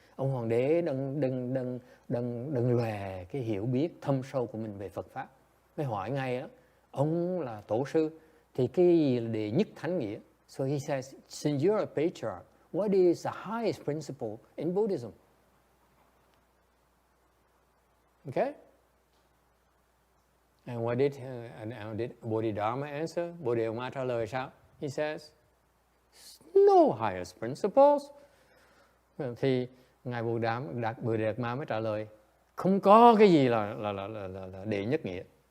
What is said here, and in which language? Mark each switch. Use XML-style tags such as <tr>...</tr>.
<vi>Ông hoàng đế đừng lòe cái hiểu biết thâm sâu của mình về Phật pháp. Mới hỏi ngay đó, ông là tổ sư thì cái gì là đệ nhất thánh nghĩa?</vi> <en>So he says, since you're a patriarch, what is the highest principle in Buddhism? Okay? And what did Bodhidharma answer?</en> <vi>Bodhidharma trả lời sao?</vi> <en>He says, no highest principles.</en> <vi>Thì ngài Bồ Đề Đạt Ma mới trả lời, không có cái gì là đệ nhất nghĩa.</vi>